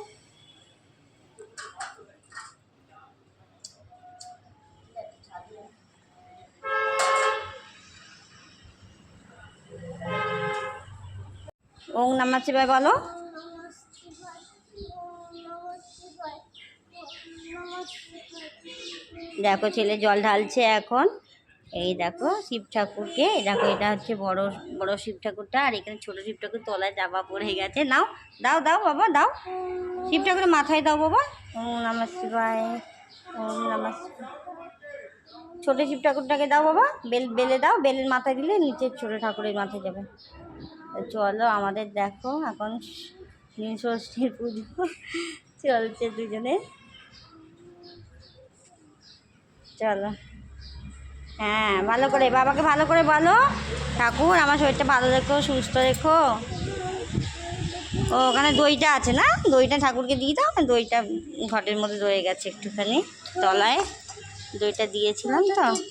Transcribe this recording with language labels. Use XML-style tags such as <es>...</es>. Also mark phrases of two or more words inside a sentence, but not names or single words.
<sa>ওম নমঃ শিবায়</sa> <bn>বলো দেখো ছেলে জল ঢালছে এখন এই দেখো শিব ঠাকুরকে দেখো এটা হচ্ছে বড় বড় শিব ঠাকুরটা আর এখানে ছোট শিব ঠাকুর তলায় চাপা পড়ে গেছে নাও দাও দাও বাবা দাও শিব ঠাকুরের মাথায় দাও বাবা</bn> <sa>ওম নমঃ শিবায় ওম নমঃ শিবায়</sa> <bn>ছোট শিব ঠাকুরটাকে দাও বাবা বেলে দাও বেলের মাথায় দিলে নিচে ছোট ঠাকুরের মাথায় যাবে চলো আমাদের দেখো এখন নীল ষষ্ঠীর পুজো চলছে দুজনে চলো হ্যাঁ ভালো করে বাবাকে ভালো করে বলো ঠাকুর আমার শরীরটা ভালো রেখো সুস্থ রেখো ও ওখানে দইটা আছে না দইটা ঠাকুরকে দিয়ে দাও দইটা ঘটের মধ্যে রয়ে গেছে একটুখানি তলায় দইটা দিয়েছিলাম তো</bn>